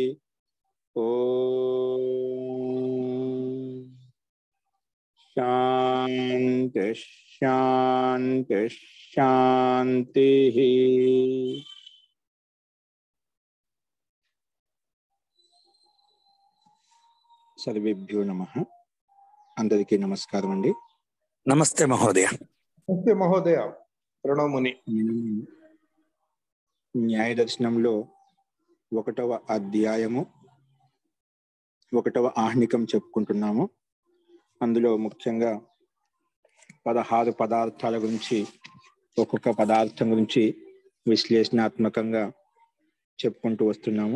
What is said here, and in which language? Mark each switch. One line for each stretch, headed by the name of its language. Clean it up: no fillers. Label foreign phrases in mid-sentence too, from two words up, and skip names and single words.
Sanskrit: ओम शांति शांति शांति। सर्वेभ्यो नमः।
Telugu: అందరికీ నమస్కారం అండీ।
Sanskrit: नमस्ते महोदय। नमस्ते महोदय। प्रणव मुनि।
Telugu: న్యాయ దర్శనంలో 1వ అధ్యాయము 1వ ఆహ్నికం చెప్పుకుంటున్నాము. అందులో ముఖ్యంగా 16 పదార్థాల గురించి, ఒక్కొక్క పదార్థం గురించి విశ్లేషణాత్మకంగా చెప్పుకుంటూ వస్తున్నాము.